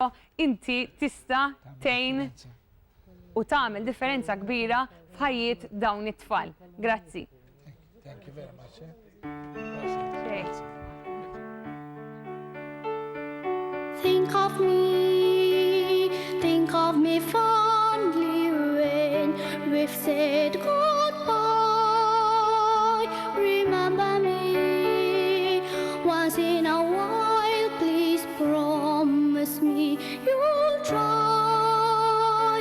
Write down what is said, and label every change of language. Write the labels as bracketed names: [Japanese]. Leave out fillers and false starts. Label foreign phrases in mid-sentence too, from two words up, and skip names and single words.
[Maltese] inti tista' tgħin u tagħmel differenza kbira f'ħajjiet dawn it-tfal. Grazzi. [English] Thank you very much. Think of me fondly when we've said goodbye. Remember me once in a while, please promise me you'll try.